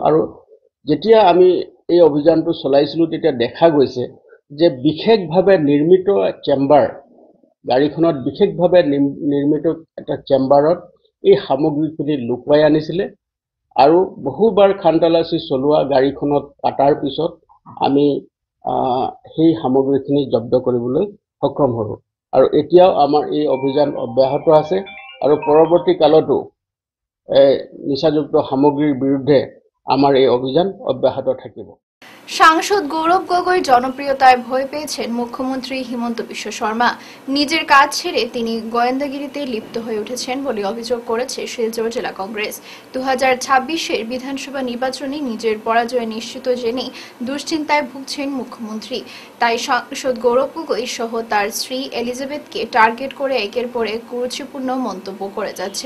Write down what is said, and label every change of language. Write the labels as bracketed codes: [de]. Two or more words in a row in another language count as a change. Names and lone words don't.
[as] আৰু যেতিয়া আমি এই অভিযানটো চলাইছিলোঁ তেতিয়া দেখা গৈছে যে বিশেষভাৱে নিৰ্মিত চেম্বাৰ, গাড়ীখনত বিশেষভাৱে নিৰ্মিত এটা চেম্বাৰত এই সামগ্ৰীখিনি লুকুৱাই আনিছিলে আৰু বহুবাৰ খানতালাচী চলোৱা গাড়ীখনত কাটাৰ পিছত আমি সেই সামগ্ৰীখিনি জব্দ কৰিবলৈ সক্ষম হ'লোঁ। আৰু এতিয়াও আমাৰ এই অভিযান অব্যাহত আছে আৰু পৰৱৰ্তী কালতো নিচাযুক্ত সামগ্ৰীৰ বিৰুদ্ধে আমাৰ এই অভিযান অব্যাহত থাকিব। [bn] সাংসদ গৌরব গগৈ জনপ্রিয়তায় ভয় পেয়েছেন মুখ্যমন্ত্রী হিমন্ত বিশ্ব শর্মা। নিজের কাজ ছেড়ে তিনি গোয়েন্দাগিরিতে লিপ্ত হয়ে উঠেছেন বলে অভিযোগ করেছে শিলচর জেলা কংগ্রেস। 2026-এর বিধানসভা নির্বাচনে নিজের পরাজয় নিশ্চিত জেনেই দুশ্চিন্তায় ভুগছেন মুখ্যমন্ত্রী। তাই সাংসদ গৌরব গগৈ সহ তার স্ত্রী এলিজাবেথকে টার্গেট করে একের পর এক কুরুচিপূর্ণ মন্তব্য করে যাচ্ছেন।